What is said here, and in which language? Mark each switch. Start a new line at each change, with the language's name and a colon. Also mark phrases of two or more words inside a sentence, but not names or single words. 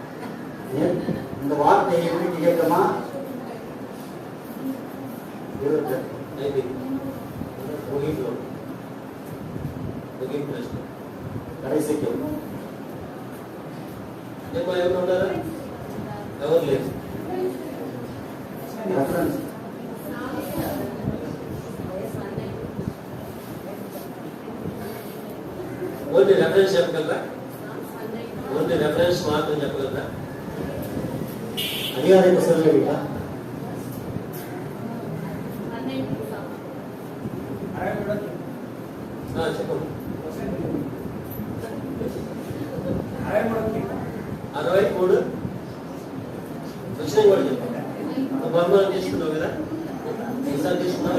Tamil: இந்த வார்த்தையை எப்படி கேட்கமா?
Telugu: అయితే ముగింపులో ముగింపు ప్రశ్న
Tamil: கடைசிக்கு
Telugu: ఏమో ఎవరు ఉన్నారా? ఎవరు లేదు.
Tamil: ரெஃபரன்ஸ்
English: only reference
Telugu: చెప్పగలరా?
English: only reference
Telugu: మాత్రం చెప్పగలరా?
Tamil: அதிகாரத்தை சொல்லுவீங்களா?
Telugu: చెప్పండి. 63 వచ్చిన కూడా చెప్పండి. నువ్వు బహుమానం తీసుకున్నావు కదా, ఎన్నిసార్లు తీసుకున్నావు?